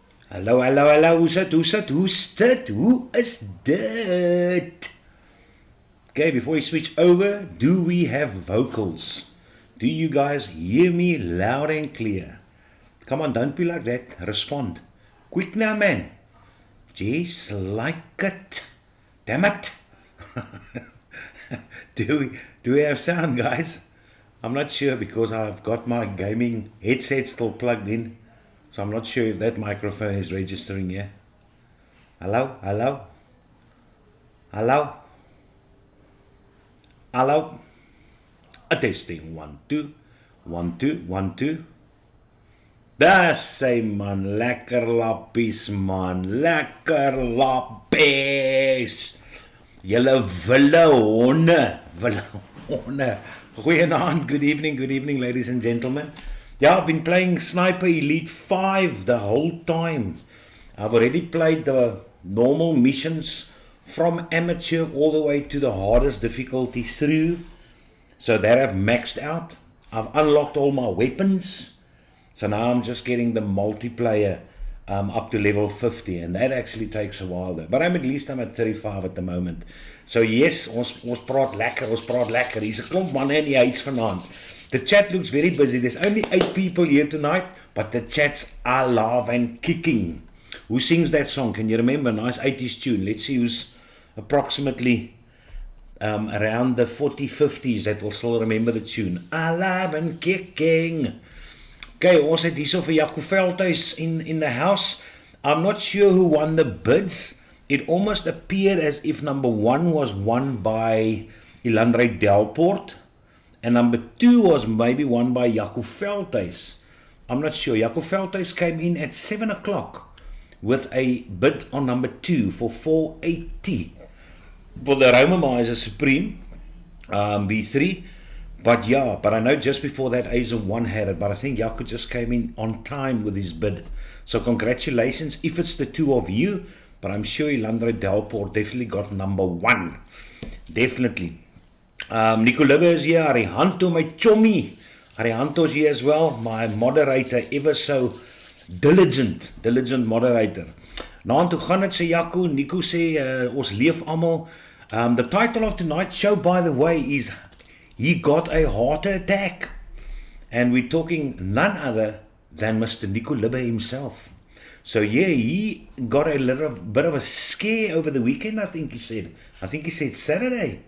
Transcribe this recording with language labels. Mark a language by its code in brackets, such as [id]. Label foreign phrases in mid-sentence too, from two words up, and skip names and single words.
[af] Hallo, hallo, hallo, hoe is dit? [en] Okay, before we switch over, do we have vocals? Do you guys hear me loud and clear? Come on, don't be like that, respond. Quick now, man. Just like it. Damn it. do we have sound, guys? I'm not sure because I've got my gaming headset still plugged in. So I'm not sure if that microphone is registering here. Hello, hello, hello, hello. A testing 1 2 1 2 1 2. [af] Daar sê man, lekker lappies man, lekker lappies. Julle wille honde. Goeienaand, [en] good evening, ladies and gentlemen. Yeah, I've been playing Sniper Elite 5 the whole time. I've already played the normal missions from amateur all the way to the hardest difficulty through. So that I've maxed out. I've unlocked all my weapons. So now I'm just getting the multiplayer up to level 50. And that actually takes a while though. But I'm at 35 at the moment. So yes, [af] ons praat lekker. Hier's 'n klomp manne in die huis vanaand. [en] The chat looks very busy. There's only 8 people here tonight, but the chat's alive and kicking. Who sings that song? Can you remember? Nice 80s tune. Let's see who's approximately around the 40-50s that will still remember the tune. Alive and kicking. [af] Okay, ons het hierso vir Jaco Veldhuis [en] in the house. I'm not sure who won the bids. It almost appeared as if number 1 was won by Ilandre Delport. And number 2 was maybe won by Jaco Veldhuis. I'm not sure. Jaco Veldhuis came in at 7 o'clock with a bid on number 2 for 480 for the Romermeiser Supreme V3. But I know just before that Aza 1 had it, but I think Jaco just came in on time with his bid. So congratulations if it's the 2 of you, but I'm sure Ilandre Delport definitely got number 1. Definitely. Nico Libbe is here, Arihanto, my chommy. Arihanto is here as well, my moderator, ever so diligent moderator. [af] Nou toe gaan het sê Jaco, Nico sê, ons leef almal. [en] The title of tonight's show, by the way, is He Got a Heart Attack. And we're talking none other than Mr. Nico Libbe himself. So yeah, he got a little bit of a scare over the weekend, I think he said Saturday.